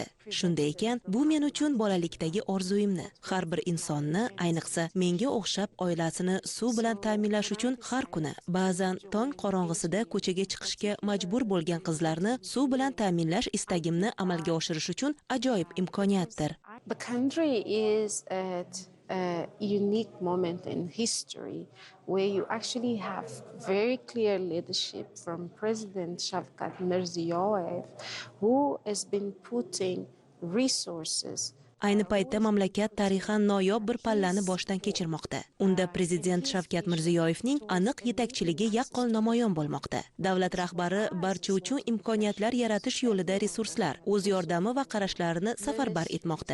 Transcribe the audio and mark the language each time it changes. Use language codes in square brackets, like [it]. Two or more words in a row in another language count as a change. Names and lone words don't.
[uz] Shunday ekan, bu men uchun bolalikdagi orzuyimni, har bir insonni, ayniqsa menga o'xshab oilasini suv bilan ta'minlash uchun har kuni, ba'zan tong qorong'isida ko'chaga chiqishga majbur bo'lgan qizlarni suv bilan ta'minlash istagimni amalga oshirish uchun ajoyib imkoniyat. [en] The country is at a unique moment in history where you actually have very clear leadership from President Shavkat Mirziyoyev, who has been putting resources. [uz] Ayni paytda mamlakat tarixan noyob bir pallani boshdan kechirmoqda. Unda prezident Shavkat Mirziyoyevning aniq yetakchiligi yaqqol namoyon bo'lmoqda. Davlat rahbari barcha uchun imkoniyatlar yaratish yo'lida resurslar, o'z yordami va qarashlarini safarbar etmoqda.